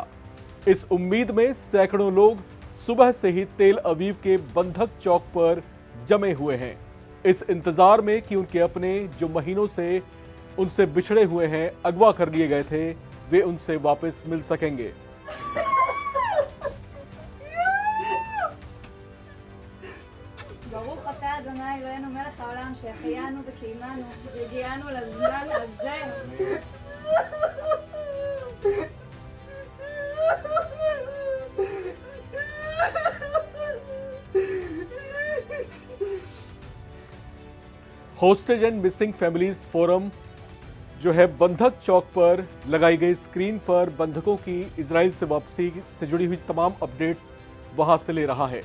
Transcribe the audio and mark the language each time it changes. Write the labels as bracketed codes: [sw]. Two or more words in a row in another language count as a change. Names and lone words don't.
[hi] इस उम्मीद में सैकड़ों लोग सुबह से ही तेल अवीव के बंधक चौक पर जमे हुए हैं, इस इंतजार में कि उनके अपने जो महीनों से उनसे बिछड़े हुए हैं, अगवा कर लिए गए थे, वे उनसे वापस मिल सकेंगे। [he] ברוך אתה אדוני אלוהינו מלך העולם שהחיינו וקיימנו והגיענו לזמן הזה. [hi] होस्टेज एंड मिसिंग फैमिलीज फोरम जो है बंधक चौक पर लगाई गई स्क्रीन पर बंधकों की इजराइल से वापसी से जुड़ी हुई तमाम अपडेट्स वहां से ले रहा है।